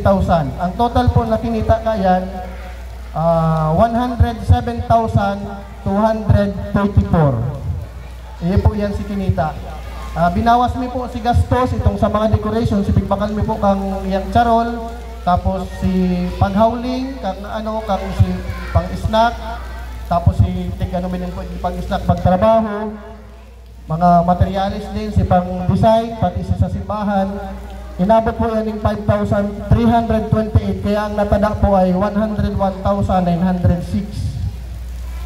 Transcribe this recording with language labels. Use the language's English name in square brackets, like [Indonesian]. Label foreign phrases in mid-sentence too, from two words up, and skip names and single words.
[Bikol] Ang total po na kinita kayan, 107,234. Iyan po yan si kinita. Binawas mi po si gastos itong sa mga decoration, si pigbakal mi po kang iyang charol, tapos si paghawling, kang si pang-snack, tapos si tig-ano po pang-snack pagtrabaho, mga materialis din, si pang-design, pati si sa simbahan. Inabot po yan ng 5,328, kaya ang natada po ay 101,906.